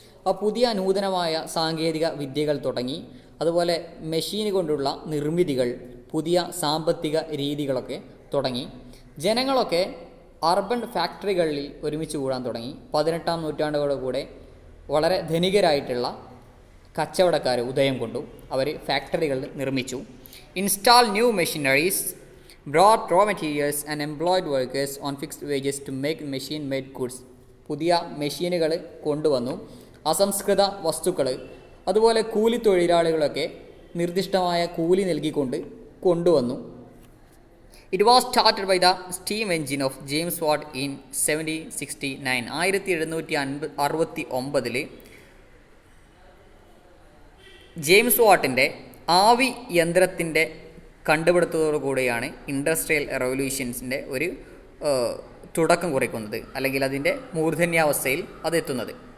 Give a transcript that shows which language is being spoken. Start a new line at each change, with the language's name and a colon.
Malayalam: അപ്പോൾ പുതിയ നൂതനമായ സാങ്കേതിക വിദ്യകൾ തുടങ്ങി, അതുപോലെ മെഷീൻ കൊണ്ടുള്ള നിർമ്മിതികൾ, പുതിയ സാമ്പത്തിക രീതികളൊക്കെ തുടങ്ങി. ജനങ്ങളൊക്കെ അർബൻ ഫാക്ടറികളിൽ ഒരുമിച്ച് കൂടാൻ തുടങ്ങി. 18-ാം നൂറ്റാണ്ടോടുകൂടെ വളരെ ധനികരായിട്ടുള്ള കച്ചവടക്കാർ ഉദയം കൊണ്ടു. അവർ ഫാക്ടറികൾ നിർമ്മിച്ചു.
English: Install new machineries, brought raw materials and employed workers on fixed wages to make machine made goods.
Malayalam: പുതിയ മെഷീനുകൾ കൊണ്ടുവന്നു. അസംസ്കൃത വസ്തുക്കൾ, അതുപോലെ കൂലി തൊഴിലാളികളൊക്കെ നിർദ്ദിഷ്ടമായ കൂലി നൽകിക്കൊണ്ട് കൊണ്ടുവന്നു.
English: It was started by the steam engine of James Watt in 1769.
Malayalam: 1769 James വാട്ടിൻ്റെ ആവി യന്ത്രത്തിൻ്റെ കണ്ടുപിടുത്തത്തോടുകൂടിയാണ് ഇൻഡസ്ട്രിയൽ റെവല്യൂഷൻസിൻ്റെ ഒരു തുടക്കം കുറിക്കുന്നത്, അല്ലെങ്കിൽ അതിൻ്റെ മൂർധന്യാവസ്ഥയിൽ അതെത്തുന്നത്.